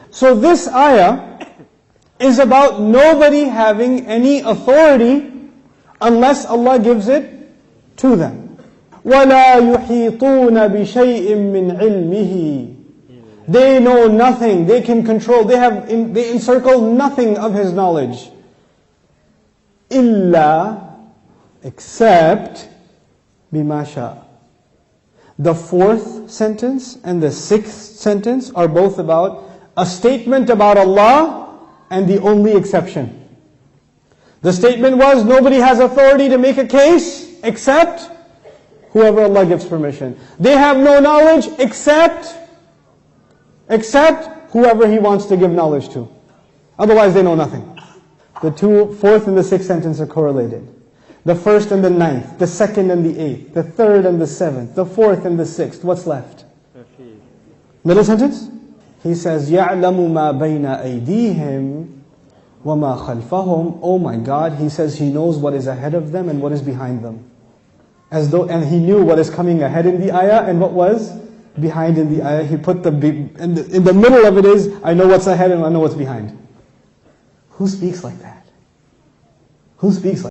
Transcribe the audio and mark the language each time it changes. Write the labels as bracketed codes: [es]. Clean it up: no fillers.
[en] So this ayah is about nobody having any authority unless Allah gives it to them. [ar] وَلَا يُحِيطُونَ بِشَيْءٍ مِّنْ عِلْمِهِ. [en] They know nothing, they can control, they encircle nothing of His knowledge. [ar] إِلَّا, [en] except [ar] بِمَا شَاءَ. [en] The fourth sentence and the sixth sentence are both about a statement about Allah and the only exception. The statement was, nobody has authority to make a case except whoever Allah gives permission. They have no knowledge except whoever He wants to give knowledge to. Otherwise they know nothing. The fourth and the sixth sentence are correlated. The first and the ninth, the second and the eighth, the third and the seventh, the fourth and the sixth. What's left? Middle sentence? He says, [ar] يَعْلَمُ مَا بَيْنَ أَيْدِيهِمْ وَمَا خَلْفَهُمْ. [en] Oh my God, He says He knows what is ahead of them and what is behind them. And He knew what is coming ahead in the ayah and what was behind in the ayah. He put in the middle of it is, I know what's ahead and I know what's behind. Who speaks like that? Who speaks like that?